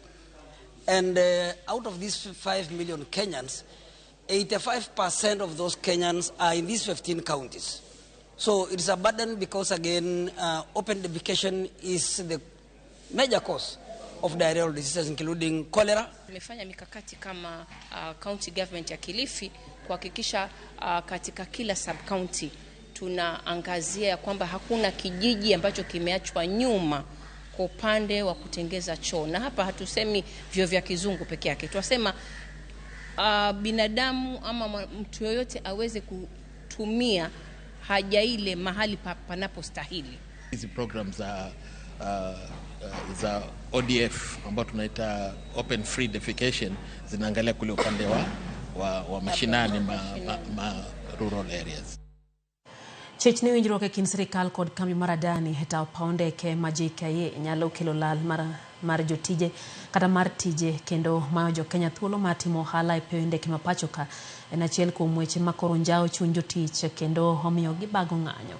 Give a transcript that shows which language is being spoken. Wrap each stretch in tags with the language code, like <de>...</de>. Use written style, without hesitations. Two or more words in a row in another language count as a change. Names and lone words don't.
<en>And out of these 5 million Kenyans, 85% of those Kenyans are in these 15 counties. So it is a burden because, again, open defecation is the major cause of diarrheal diseases including cholera.</en> <sw>Tumefanya mikakati kama</sw> <en>county government</en> <sw>ya Kilifi kuhakikisha katika kila sub county tunaangazia kwamba hakuna kijiji ambacho kimeachwa nyuma kwa upande wa kutengeza choo. Na hapa hatusemi vyo vya kizungu peke yake. Tunasema binadamu ama mtu yoyote aweze kutumia haja ile mahali panapostahili. Hizi programs za ODF ambao tunaita</sw> <en>open free defecation</en> <sw>zinaangalia kule upande wa mashinani</sw> <en>rural areas.</en> <luo>Chechni winjruok e kind sirikal kod kambi mar Adani heta paonde ke ma JKIA nyalo kelo lal mar jotije kata mar tije kendo mayo jo Kenya thuolo mar timo ohala e pende ke mapachoka en achiel kuom weche makoro njao chuny jotich kendo omiyo gibago ng'anyo.</luo>